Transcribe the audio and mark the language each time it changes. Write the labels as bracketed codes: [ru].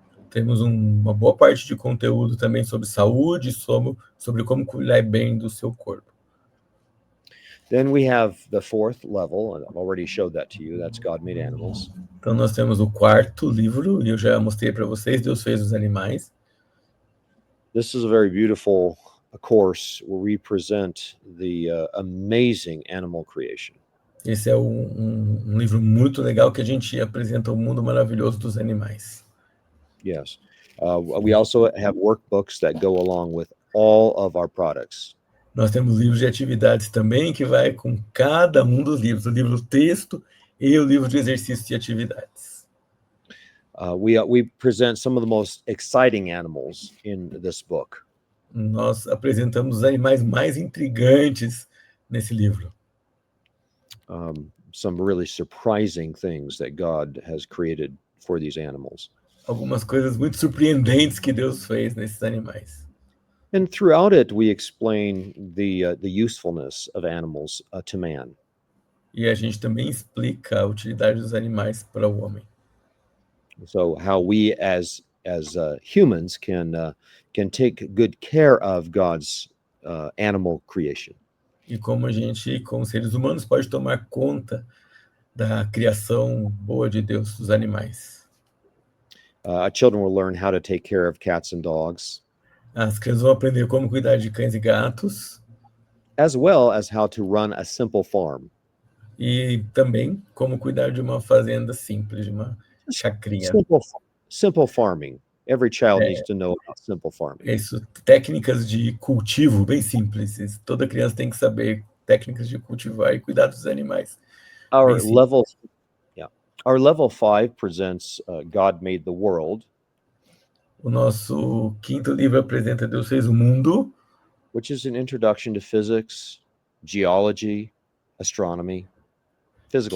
[pt] Temos uma boa parte de conteúdo também sobre saúde, sobre como cuidar bem do seu corpo. [en] Then we have the 4th level, and I've already showed that to you. That's God Made Animals. [pt] Então nós temos o 4º livro, e eu já mostrei para vocês, Deus Fez os Animais. [en] This is a very beautiful a course where we present the amazing animal creation. [pt] Esse é um livro muito legal que a gente apresenta o mundo maravilhoso dos animais. [en] Yes. We also have workbooks that go along with all of our products. [pt] Nós temos livros de atividades também que vai com cada um dos livros, o livro texto e o livro de exercícios e atividades. [en] We present some of the most exciting animals in this book. [pt] Nós apresentamos os animais mais intrigantes nesse livro. [en] Some really surprising things that God has created for these animals. [pt] Algumas coisas muito surpreendentes que Deus fez nesses animais. [en] And throughout it, we explain the usefulness of animals to man. [pt] E a gente também explica a utilidade dos animais para o homem. [en] So how we as humans can take good care of God's animal creation. [pt] E como a gente, como seres humanos, pode tomar conta da criação boa de Deus dos animais. [en] Children will learn how to take care of cats and dogs, [pt] As crianças vão aprender como cuidar de cães e gatos [en] as well as how to run a simple farm. [pt] e também como cuidar de uma fazenda simples, de uma chacrinha. [en] Simple farming. Every child needs to know about simple farming. [pt] Isso, técnicas de cultivo bem simples. Toda criança tem que saber técnicas de cultivar e cuidar dos animais. [en] Our Basic. level 5 presents God made the world, [pt] O nosso quinto livro apresenta Deus fez o mundo, [en] which is an introduction to physics, geology, astronomy, physical